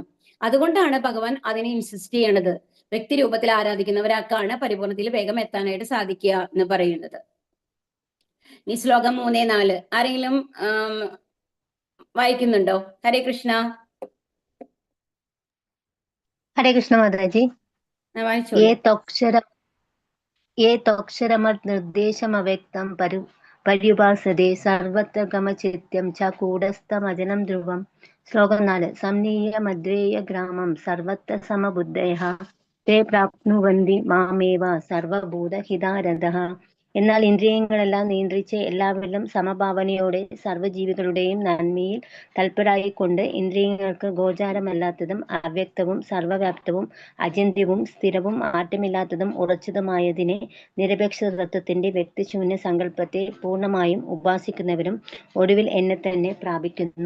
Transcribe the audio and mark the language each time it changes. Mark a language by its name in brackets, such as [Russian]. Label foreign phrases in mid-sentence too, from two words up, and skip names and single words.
[Malayalam] അതുകൊണ്ടാണ് ഭഗവാൻ അതിനെ ഇൻസിസ്റ്റ് ചെയ്യണത്. വ്യക്തിരൂപത്തിൽ ആരാധിക്കുന്നവരാക്കാണ് പരിപൂർണതയിൽ വേഗം എത്താനായിട്ട് സാധിക്കുക എന്ന് പറയുന്നത്. ഈ ശ്ലോകം 3-4 ആരെങ്കിലും വായിക്കുന്നുണ്ടോ? ഹരേ കൃഷ്ണ. ഹരേ കൃഷ്ണ മാതാജി. [Sanskrit] ये तोक्षरमत् निर्देशमव्यक्तं पर्युपासते सर्वत्र गमचित्यं च कूटस्थमजनं ध्रुवम्. [Malayalam] श्लोകം 4. [Sanskrit] സംനീയ മദ്രേയ ഗ്രാമം സർവത്ര സമബുദ്ധയഃ തേ പ്രാപ്നുവന്തി മാമേവ സർവഭൂതഹിതാരഥഃ. [Malayalam] എന്നാൽ ഇന്ദ്രിയങ്ങളെല്ലാം നിയന്ത്രിച്ച് എല്ലാവരിലും സമഭാവനയോടെ സർവ്വജീവികളുടെയും നന്മയിൽ തൽപരായിക്കൊണ്ട് ഇന്ദ്രിയങ്ങൾക്ക് ഗോചാരമല്ലാത്തതും അവ്യക്തവും സർവവ്യാപ്തവും അചിന്ത്യവും സ്ഥിരവും മാറ്റമില്ലാത്തതും ഉറച്ചതുമായതിനെ നിരപേക്ഷ തത്വത്തിന്റെ വ്യക്തിശൂന്യ സങ്കല്പത്തെ പൂർണ്ണമായും ഉപാസിക്കുന്നവരും ഒടുവിൽ എന്നെ തന്നെ പ്രാപിക്കുന്നു.